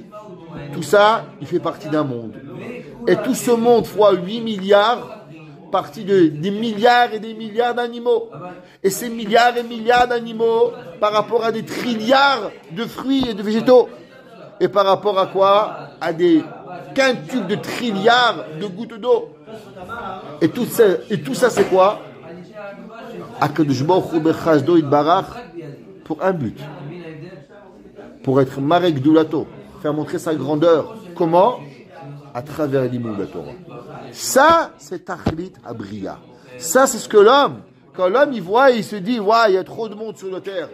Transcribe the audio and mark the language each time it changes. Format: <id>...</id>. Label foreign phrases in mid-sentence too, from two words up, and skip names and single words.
<fr>Tout ça, il fait partie d'un monde. Et tout ce monde fois 8 milliards, partie des milliards et des milliards d'animaux. Et ces milliards et milliards d'animaux, par rapport à des trilliards de fruits et de végétaux. Et par rapport à quoi? À des quintuples de trilliards de gouttes d'eau. Et tout ça, c'est quoi?</fr> <he>הקדוש ברוך הוא בחסדו יתברך,</he> <fr>pour un but. Pour être</fr> <he>מראה גדולתו,</he> <fr>faire montrer sa grandeur. Comment? À travers l'imoun de la Torah. Ça, c'est</fr> <he>תכלית הבריאה.</he> <fr>Ça, c'est ce que l'homme, quand l'homme il voit, il se dit, waouh, il y a trop de monde sur la terre.</fr>